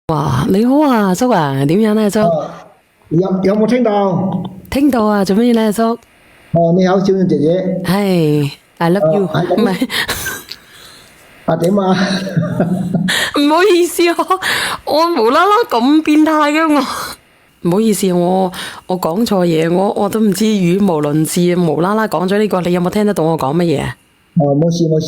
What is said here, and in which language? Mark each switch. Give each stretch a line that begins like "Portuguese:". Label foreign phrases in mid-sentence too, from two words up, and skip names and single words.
Cantonese: 哇，你好啊，叔啊，點樣咧，叔？有冇聽到？聽到啊，做咩咧，叔？你好，小燕姐姐。係 ，
English: I love you，
Cantonese: 係咁唔係，點啊？唔好意思啊，我無啦啦咁變態嘅我，唔好意思，我講錯嘢，我都唔知語無倫次，無啦啦講咗呢個，你有冇聽得到我講乜嘢啊？冇事冇事。